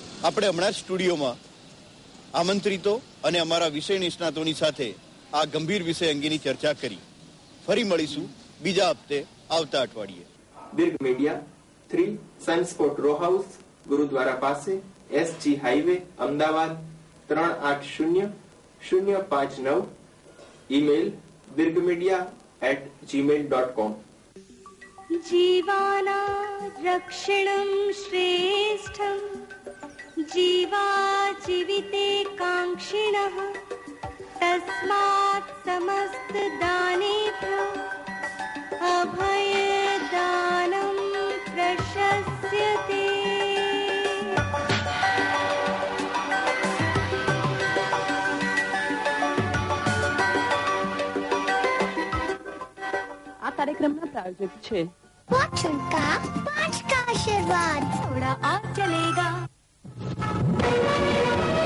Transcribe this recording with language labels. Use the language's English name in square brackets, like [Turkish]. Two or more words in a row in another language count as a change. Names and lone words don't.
[Gujarati] આપણે હમણાં જ સ્ટુડિયોમાં આમંત્રિતો અને અમારા વિષય નિષ્ણાતોની સાથે આ ગંભીર વિષય અંગેની ચર્ચા કરી. ફરી મળીશું બીજા હપ્તે આવતા અઠવાડિયે. બિર્ગ મીડિયા 3 સનસ્પોર્ટ રો હાઉસ, ગુરુદ્વારા પાસે, SG હાઈવે, અમદાવાદ 380059. ઈમેલ birgmedia@gmail.com. [Sanskrit] जीवानां रक्षणं श्रेष्ठं जीवा जीविते काङ्क्षिणः तस्मात् समस्त दानेभ्यो अभय दानं प्रशस्यते। [Gujarati] આ કાર્યક્રમના પ્રાયોજક છે [Hindi] फॉर्चून का 5 का आशीर्वाद, थोड़ा और चलेगा।